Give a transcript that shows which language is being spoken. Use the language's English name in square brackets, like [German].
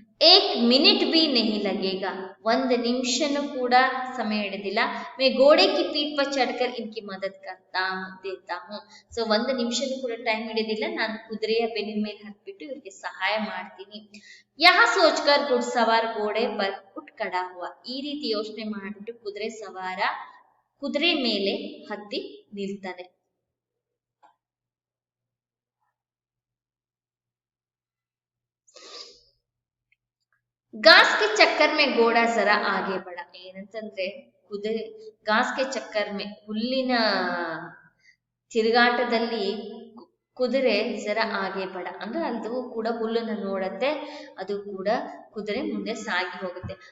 [Hindi] एक मिनट भी नहीं लगेगा, [Kannada] ಒಂದು ನಿಮಿಷನೂ ಕೂಡ ಸಮಯ ಹಿಡಿದಿಲ್ಲ. [Hindi] मैं घोड़े की पीठ पर चढ़कर इनकी मदद करता देता हूँ. [Kannada] ಸೊ ಒಂದು ನಿಮಿಷನೂ ಕೂಡ ಟೈಮ್ ಹಿಡಿದಿಲ್ಲ, ನಾನು ಕುದುರೆಯ ಬೆನ್ನಿನ ಮೇಲೆ ಹತ್ಬಿಟ್ಟು ಇವ್ರಿಗೆ ಸಹಾಯ ಮಾಡ್ತೀನಿ. [Hindi] यहाँ सोचकर घुड़सवार घोड़े पर उठ खड़ा हुआ. [Kannada] ಈ ರೀತಿ ಯೋಚನೆ ಮಾಡಿಬಿಟ್ಟು ಕುದುರೆ ಸವಾರ ಕುದುರೆ ಮೇಲೆ ಹತ್ತಿ ನಿಲ್ತಾನೆ. [Hindi] घास के चक्कर में घोड़ा जरा आगे बढ़ा, [Kannada] ಏನಂತಂದ್ರೆ ಕುದುರೆ [Hindi] घास के चक्कर में, [Kannada] ಹುಲ್ಲಿನ ತಿರುಗಾಟದಲ್ಲಿ ಕುದುರೆ [Hindi] ಜರ ಆಗೆ ಬಡ [Kannada] ಅಂದ್ರೆ ಅದು ಕೂಡ ಹುಲ್ಲನ್ನ ನೋಡತ್ತೆ, ಅದು ಕೂಡ ಕುದುರೆ ಮುಂದೆ ಸಾಗಿ ಹೋಗುತ್ತೆ.